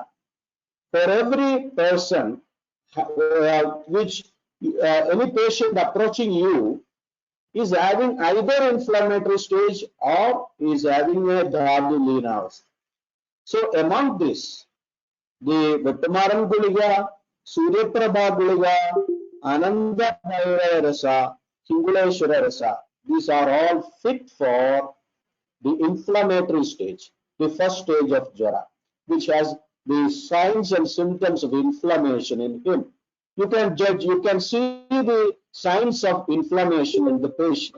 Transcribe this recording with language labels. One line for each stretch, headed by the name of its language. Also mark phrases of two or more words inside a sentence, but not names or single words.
English: For every person, which any patient approaching you is having either inflammatory stage or is having a
Sanskrit: dhatu leenavastha.
English: So among this, the Vettamaran Guliga, Suryaprabha Guliga, Ananda Bhairava Rasa, Hinguleshwara Rasa, these are all fit for the inflammatory stage, the first stage of Jara, which has the signs and symptoms of inflammation in him. You can judge, you can see the signs of inflammation in the patient.